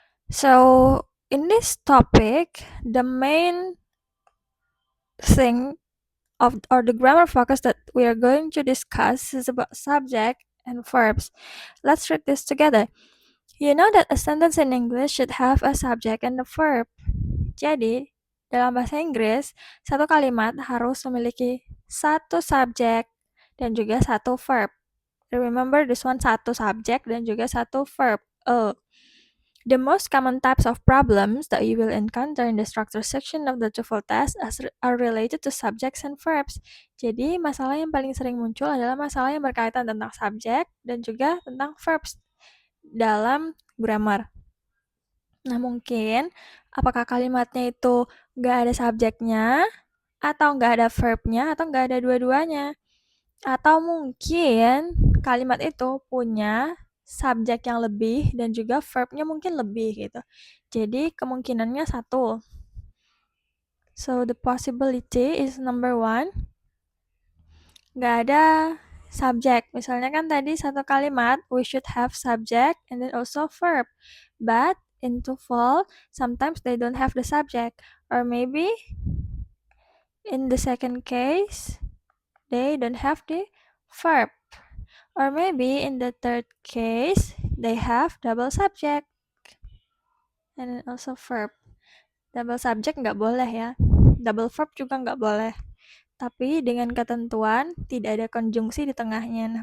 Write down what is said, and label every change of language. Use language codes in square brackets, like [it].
[en] So in this topic, the main thing or the grammar focus that we are going to discuss is about subject and verbs. Let's read this together. You know that a sentence in English should have a subject and a verb. [id] Jadi, dalam bahasa Inggris, satu kalimat harus memiliki satu subjek dan juga satu verb. [en] Remember this one, [id] satu subjek dan juga satu verb. [en] The most common types of problems that you will encounter in the structure section of the TOEFL test are related to subjects and verbs. [id] Jadi, masalah yang paling sering muncul adalah masalah yang berkaitan tentang subjek dan juga tentang verbs dalam grammar. Nah, mungkin apakah kalimatnya itu nggak ada subjeknya, atau nggak ada verbnya, atau nggak ada dua-duanya. Atau mungkin kalimat itu punya subjek yang lebih dan juga verbnya mungkin lebih gitu. Jadi kemungkinannya satu. [en] So the possibility is number 1. [id] Nggak ada subjek. Misalnya kan tadi satu kalimat, [en] we should have subject and then also verb. But in TOEFL, sometimes they don't have the subject. Or maybe in the second case, they don't have the verb. Or maybe in the third case, they have double subject and then also verb. [id] Double subject nggak boleh ya. Double verb juga nggak boleh. Tapi dengan ketentuan tidak ada konjungsi di tengahnya.